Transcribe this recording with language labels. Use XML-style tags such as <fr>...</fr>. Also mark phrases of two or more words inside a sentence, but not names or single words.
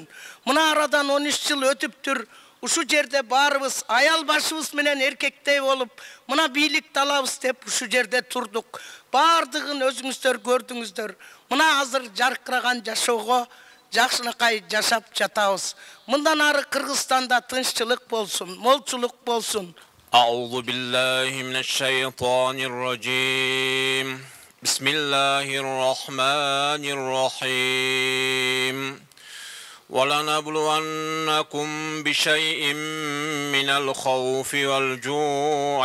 <ky>Мына арадан 13 жыл өтүптүр, ушу жерде баарыбыз аял башыбыз менен эркектей болуп, мына бийликти алабыз деп ушу жерде турдук. Бардыгын өзүңүздөр көрдүңүздөр. Мына азыр жаркыраган жашоого жакшынакай жашап жатабыз. Мындан ары Кыргызстанда тынччылык болсун, молчулук болсун.</ky> <ar>أعوذ بالله من الشيطان الرجيم بسم الله الرحمن الرحيم ولنبلونكم بشيء من الخوف والجوع</ar>